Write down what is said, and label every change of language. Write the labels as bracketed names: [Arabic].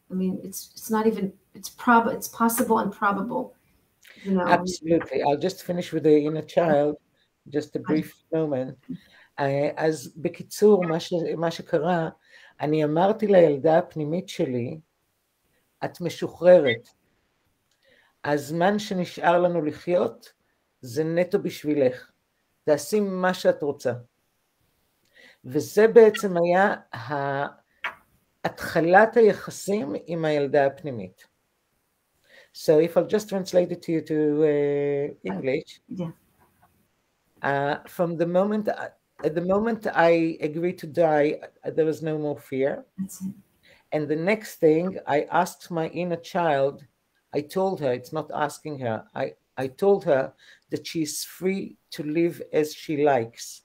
[English] I mean, it's not even, it's possible and probable. Absolutely. I'll just finish with the inner child, just a brief moment. [Hebrew] אז בקיצור, מה שקרה, אני אמרתי לילדה הפנימית שלי, את משוחררת. הזמן שנשאר לנו לחיות, זה נטו בשבילך. תעשי מה שאת רוצה. וזה בעצם היה התחלת היחסים עם הילדה הפנימית. [English] So if I'll just translate it to you to English. Yeah. From the moment, at the moment I agreed to die, there was no more fear. That's it. And the next thing, I asked my inner child, I told her, it's not asking her, I told her that she's free to live as she likes.